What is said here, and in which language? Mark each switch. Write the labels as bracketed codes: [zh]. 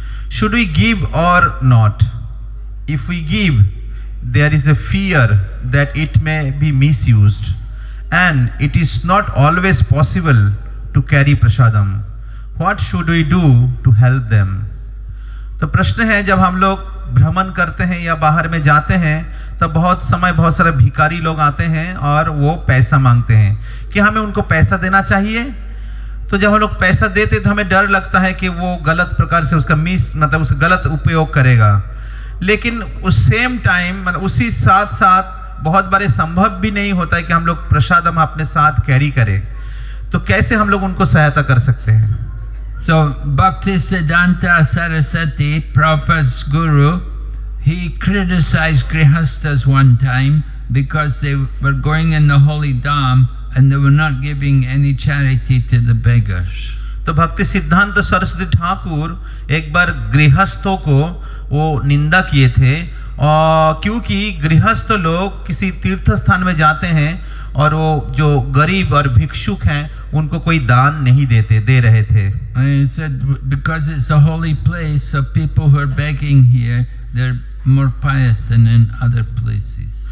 [en] Should we give or not? If we give, there is a fear that it may be misused, and it is not always possible to carry prasadam. What should we do to help them? [hi] तो प्रश्न है, जब हम लोग भ्रमण करते हैं या बाहर में जाते हैं तब बहुत समय बहुत सारे भिखारी लोग आते हैं और वो पैसा मांगते हैं कि हमें उनको पैसा देना चाहिए. तो जब हम लोग पैसा देते तो हमें डर लगता है कि वो गलत प्रकार से उसका उसका गलत उपयोग करेगा. लेकिन उस [en] same time [hi] मतलब उसी साथ साथ बहुत बार संभव भी नहीं होता है कि हम लोग प्रसादम अपने साथ कैरी करें. तो कैसे हम लोग उनको सहायता कर सकते हैं? [en] So Bhaktisiddhanta Saraswati, Prabhupada's guru, he criticized Grihasthas one time because they were going in the holy dham and they were not giving any charity to the beggars. [hi] तो भक्ति सिद्धांत सरस्वती ठाकुर एक बार गृहस्थों को वो निंदा किए थे, और क्योंकि गृहस्थ लोग किसी तीर्थ स्थान में जाते हैं और वो जो गरीब और भिक्षुक हैं उनको कोई दान नहीं दे रहे थे. [en] I said because it's a holy place, so people who are begging here, they're more pious than in other places.